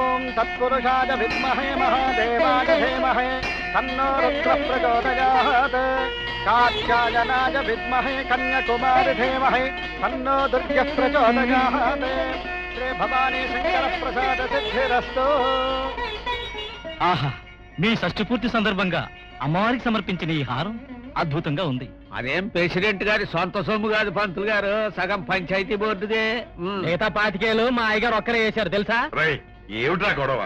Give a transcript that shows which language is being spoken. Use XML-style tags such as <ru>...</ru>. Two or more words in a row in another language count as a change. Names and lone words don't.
<sa>तत्पुरुषाय विद्महे महादेवाय धीमहि तन्नो रुद्रः प्रचोदयात् कात्यायनाय विद्महे कन्याकुमारी धीमहि तन्नो दुर्गः प्रचोदयात् श्री भवानी शंकर प्रसाद सिद्धिरस्तु।</sa> <te>ఆహా, మీ షష్ఠి పూర్తి సందర్భంగా అమ్మవారికి సమర్పించిన ఈ హారం అద్భుతంగా ఉంది. అదేం ప్రెసిడెంట్ గారి సొంత సొమ్ము కాదు పంతులు గారు, సగం పంచాయతీ బోర్డుదే. మిగతా 25,000 మా అయ్యగారు ఒక్కరే వేశారు తెలుసా? ఏమిట్రా గొడవ?</te>